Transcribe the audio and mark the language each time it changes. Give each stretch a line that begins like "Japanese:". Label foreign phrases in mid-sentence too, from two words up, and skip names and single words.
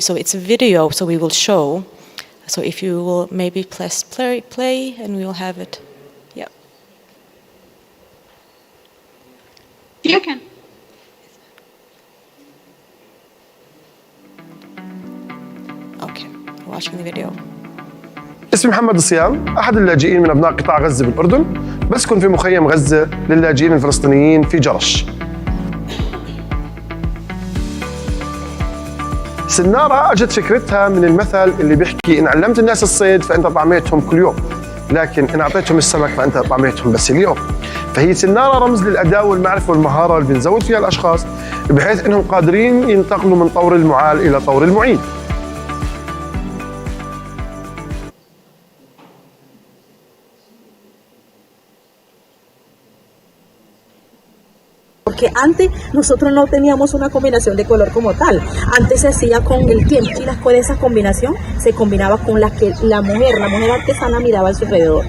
English: So it's a video, so we will show. So if you will maybe press play, and we will have it. Yeah. You can. Okay, watching the video.
Arabic: اسمي محمد الصيام، أحد اللاجئين من أبناء قطاع غزة بالأردن، بسكن في مخيم غزة للاجئين الفلسطينيين في جرش. سنارة أجت فكرتها من المثل اللي بيحكي إن علمت الناس الصيد فأنت طعميتهم كل يوم، لكن إن أعطيتهم السمك فأنت طعميتهم بس اليوم. فهي سنارة رمز للأداة والمعرفة والمهارة اللي بنزود فيها الأشخاص بحيث إنهم قادرين ينتقلوا من طور المعال إلى طور المعين.
Spanish: Porque antes nosotros no teníamos una combinación de color como tal. Antes se hacía con el tiempo y con esa combinación se combinaba con la que la mujer artesana miraba a su alrededor.